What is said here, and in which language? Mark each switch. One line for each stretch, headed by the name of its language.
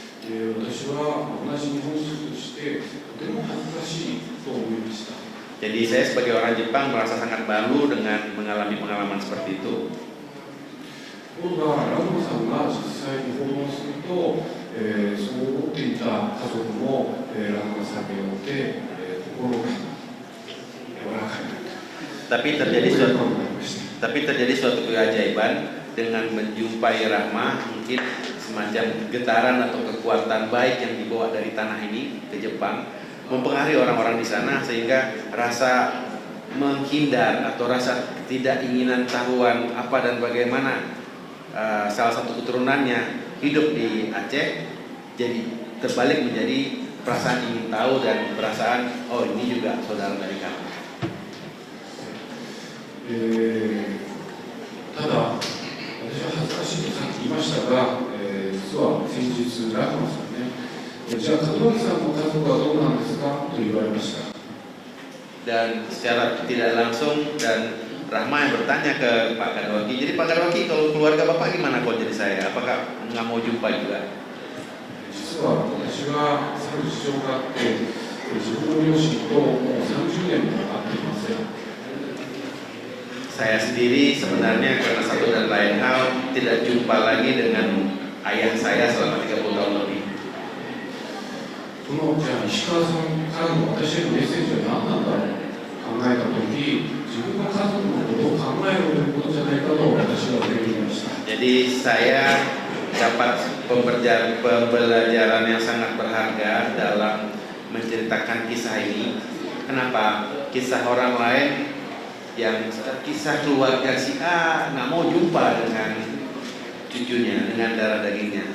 Japanese: 私は同じ日本人としてとても恥ずかしいと思いました。
Indonesian: Jadi saya sebagai orang Jepang merasa sangat malu dengan mengalami pengalaman seperti itu.
Japanese: ところがラグマさんが実際に訪問すると、そう思っていた家族も、ラグマさんによって、心が柔らかい。
Indonesian: Tapi terjadi suatu keajaiban dengan menjumpai Rahma, mungkin semacam getaran atau kekuatan baik yang dibawa dari tanah ini ke Jepang mempengaruhi orang-orang di sana sehingga rasa menghindar atau rasa ketidakingginan tahuan apa dan bagaimana salah satu keturunannya hidup di Aceh jadi terbalik menjadi perasaan ingin tahu dan perasaan oh ini juga saudara dari kami.
Japanese: ただ私は恥ずかしいとさっき言いましたが、実は先日ラグマさんね、じゃあ門脇さんの家族はどうなんですかと言われました。
Indonesian: Dan secara tidak langsung dan Rahma yang bertanya ke Pak Kadwaki, jadi Pak Kadwaki kalau keluarga Bapak gimana kalau jadi saya? Apakah nggak mau jumpa juga?
Japanese: 実は私はある事情があって、自分の両親ともう30年も会っていません。
Indonesian: Saya sendiri sebenarnya karena satu dan lain hal tidak jumpa lagi dengan ayah saya selama 30 tahun lebih.
Japanese: そのじゃあ石川さんからの私へのメッセージは何なんだろう考えたとき、自分の家族のことを考えろということじゃないかと私は思いました。
Indonesian: Jadi saya dapat pembelajaran yang sangat berharga dalam menceritakan kisah ini. Kenapa? Kisah orang lain yang kisah keluarga si A nggak mau jumpa dengan cucunya, dengan darah dagingnya.